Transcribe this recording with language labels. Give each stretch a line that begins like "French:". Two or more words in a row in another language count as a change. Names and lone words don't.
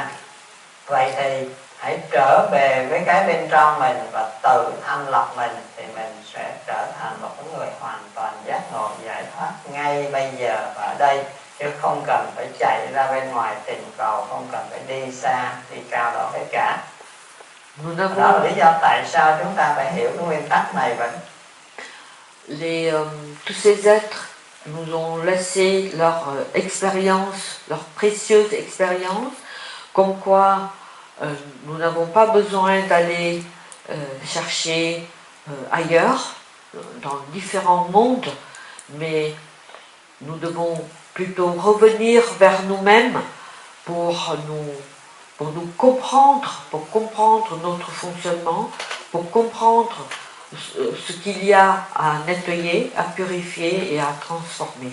Vietnamese: Vậy thì hãy trở về với cái bên trong mình và tự thanh lọc mình, thì mình sẽ trở thành một người hoàn toàn giác ngộ giải thoát ngay bây giờ và ở đây, chứ không cần phải chạy ra bên ngoài tìm cầu, không cần phải đi xa, đi cao đó hết cả. Đó là lý do tại sao chúng ta phải hiểu cái nguyên tắc này vậy.
French: tous ces êtres nous ont laissé leur expérience, leur précieuse expérience, comme quoi nous n'avons pas besoin d'aller chercher ailleurs, dans différents mondes, mais nous devons plutôt revenir vers nous-mêmes pour nous comprendre, pour comprendre notre fonctionnement, pour comprendre ce qu'il y a à nettoyer, à purifier et à transformer.